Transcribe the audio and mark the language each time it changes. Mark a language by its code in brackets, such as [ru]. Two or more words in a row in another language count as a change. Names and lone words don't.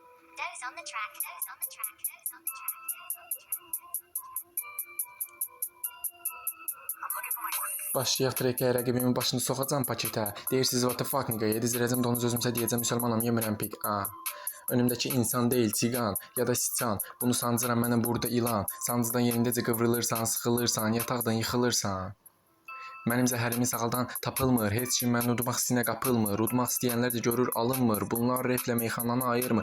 [en] Those on the track, those on the track, those on the track, those on the track. [az] Başlayaq trekə, rəqibimin başını soxacam paketə. Deyirsiniz [en] what the fuck nigga, [az] yedizdirəcəm donuz özümsə deyəcəm müsəlmanam, yemirəm pik. Önümdəki insan deyil, siqan ya da siçan. Bunu sancıram mənə burada ilan. Sancıdan yerindəcə qıvrılırsan, sıxılırsan, yataqdan yıxılırsan. Mənim zəhərimi sağaldan tapılmır, heç kim məni udmaq istəyinə qapılmır. Udmaq istəyənlər də görür alınmır. Bunlar reflə meyxananı ayırmır.